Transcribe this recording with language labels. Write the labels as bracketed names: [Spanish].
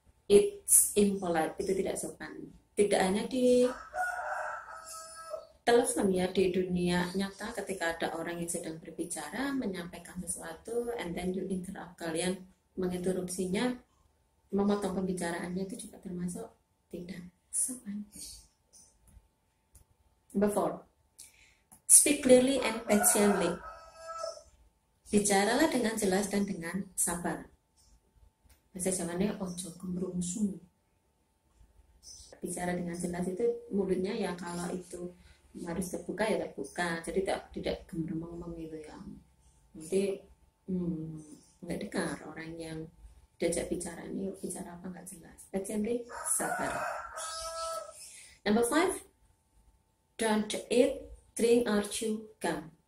[English] It's impolite, [Indonesian] itu tidak sopan. Tidak hanya di telepon ya, di dunia nyata ketika ada orang yang sedang berbicara menyampaikan sesuatu [English] and then you interrupt, [Indonesian] kalian menginterupsinya, memotong pembicaraannya, itu juga termasuk tidak sopan. [English] Number four, speak clearly and patiently. [Indonesian] Bicaralah dengan jelas dan dengan sabar. Bahasa Jawanya [Javanese] ojo kemrungsung. [Indonesian] Bicara dengan jelas itu mulutnya ya, kalau itu harus terbuka ya terbuka, jadi tidak gemremeng gitu ya, nanti nggak dengar orang yang diajak bicara ini bicara apa nggak jelas. [English] Patiently, [Indonesian] sabar. [English] Number five, don't eat, drink or chew gum.